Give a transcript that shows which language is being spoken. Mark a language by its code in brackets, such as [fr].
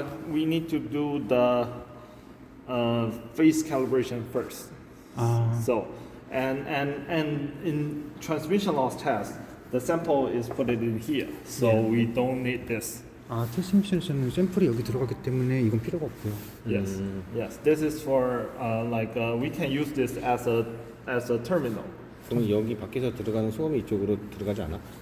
[en] We need to do the phase calibration first. So and in transmission loss test, the sample is put it in here. So Yeah. we don't need this. [ko] 아, 트랜스미션에서는 샘플이 여기 들어가기 때문에 이건 필요가 없고요. [en] Yes. Yes. This is for we can use this as a terminal. [ko] 그럼 여기 밖에서 들어가는 소음이 이쪽으로 들어가지 않아?